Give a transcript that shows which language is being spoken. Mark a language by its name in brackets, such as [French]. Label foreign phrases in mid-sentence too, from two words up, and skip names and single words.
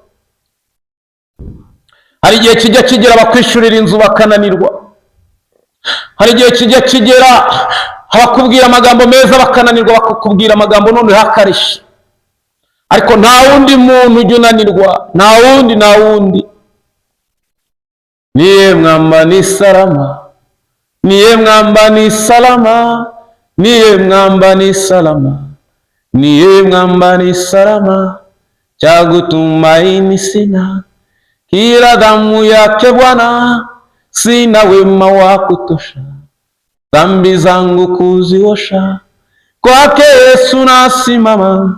[Kinyarwanda] Hari igihe kijya kigera bakwishurira inzu bakananirwa. Hari igihe kijya kigera abakubwira amagambo meza bakananirwa, bakakubwira amagambo noneho akarisha. Ariko nta wundi muntu ujya unanirwa, nta wundi. [Swahili] Niye mwamba ni salama, niye mwamba ni salama, niye mwamba ni salama, niye mwamba ni salama, cha kutumaini sina, kila damu yake Bwana, sina wema wa kutosha, dhambi zangu kuziosha, kwake Yesu nasimama.